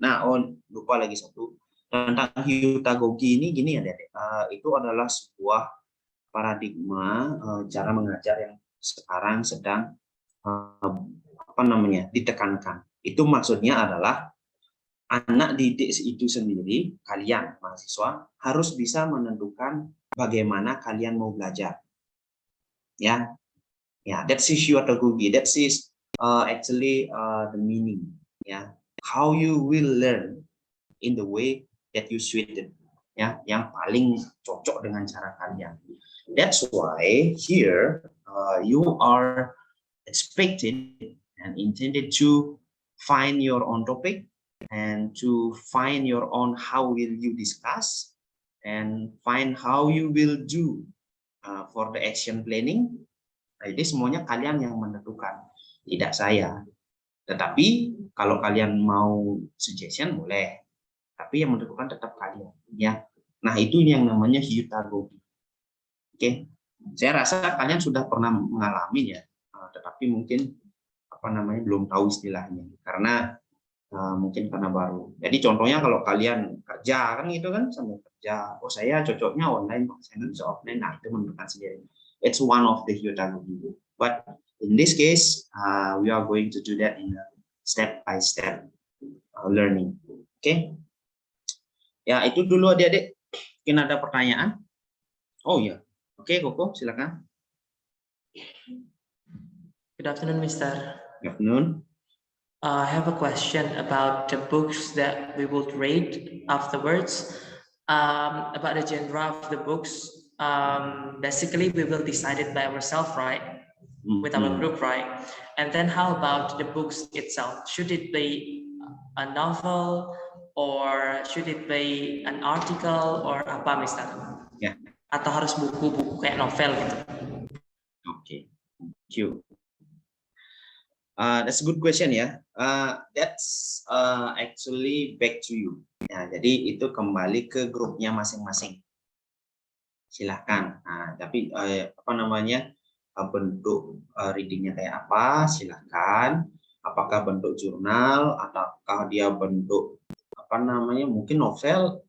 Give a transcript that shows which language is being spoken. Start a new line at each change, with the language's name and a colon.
Indonesian: Nah, lupa lagi satu tentang heutagogy ini gini adik-adik, itu adalah sebuah paradigma cara mengajar yang sekarang sedang apa namanya ditekankan. Itu maksudnya adalah anak didik itu sendiri, kalian mahasiswa harus bisa menentukan bagaimana kalian mau belajar.
English: Ya, that's heutagogy. That is actually the meaning. Ya, how you will learn in the way that you suited.
Indonesian: Ya, yang paling cocok dengan cara kalian.
English: That's why here you are expected and intended to find your own topic and to find your own how will you discuss and find how you will do for the action planning.
Indonesian: Nah, jadi semuanya kalian yang menentukan, tidak saya. Tetapi kalau kalian mau suggestion boleh, tapi yang menentukan tetap kalian. Ya, nah itu yang namanya heutagogy. Oke, saya rasa kalian sudah pernah mengalami ya, tetapi mungkin apa namanya belum tahu istilahnya karena mungkin karena baru. Jadi contohnya kalau kalian kerja kan gitu kan sambil kerja, oh saya cocoknya online, saya nggak bisa offline, nah itu menentukan sendiri.
English: It's one of the heutagogy. But in this case, we are going to do that in a step by step learning.
Indonesian: Oke? Ya itu dulu adik-adik. Mungkin ada pertanyaan? Oh ya, oke Koko silakan.
English: Good afternoon, Mr. Good afternoon. I have a question about the books that we would read afterwards. About the genre of the books. Basically, we will decide it by ourselves, right? With our group, right? And then how about the books itself? Should it be a novel or should it be an article or
Indonesian: apa,
English: Mister?
Indonesian: Ya. Atau harus buku-buku kayak novel gitu?
English: Okay, thank you. That's a good question ya. That's actually back to you.
Indonesian: Ya, jadi itu kembali ke grupnya masing-masing. Silahkan. Nah, tapi apa namanya bentuk readingnya kayak apa? Silahkan. Apakah bentuk jurnal ataukah dia bentuk apa namanya mungkin novel?